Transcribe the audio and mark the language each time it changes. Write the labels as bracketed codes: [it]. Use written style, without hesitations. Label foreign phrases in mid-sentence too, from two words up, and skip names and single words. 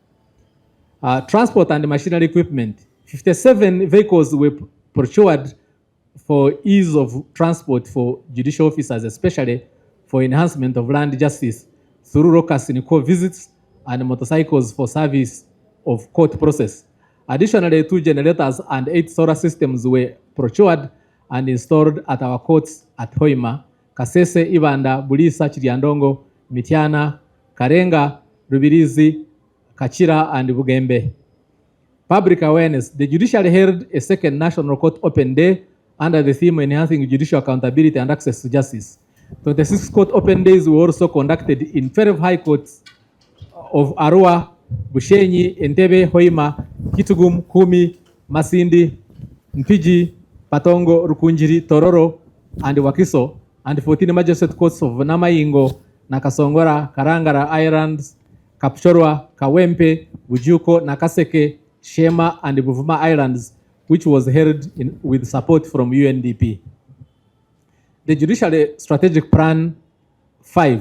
[en] Transport and machinery equipment. 57 vehicles were procured for ease of transport for judicial officers, especially for enhancement of land justice through locus in court visits and motorcycles for service of court process. Additionally, 2 generators and 8 solar systems were procured and installed at our courts at Hoima, Kasese, Ibanda, Bulisa, Chiriandongo, Mitiana, Karenga, Rubirizi, Kachira, and Bugembe. Public awareness. The judiciary held a second National Court Open Day under the theme Enhancing Judicial Accountability and Access to Justice. 26 court open days were also conducted in 12 high courts of Arua, Bushenyi, Entebbe, Hoima, Kitugum, Kumi, Masindi, Mpigi, Patongo, Rukunjiri, Tororo, and Wakiso, and 14 magistrate courts of Namayingo, Nakasongora, Karangara Islands, Kapchorwa, Kawempe, Bujuko, Nakaseke, Shema, and Buvuma Islands, which was held with support from UNDP. The Judicial Strategic Plan 5.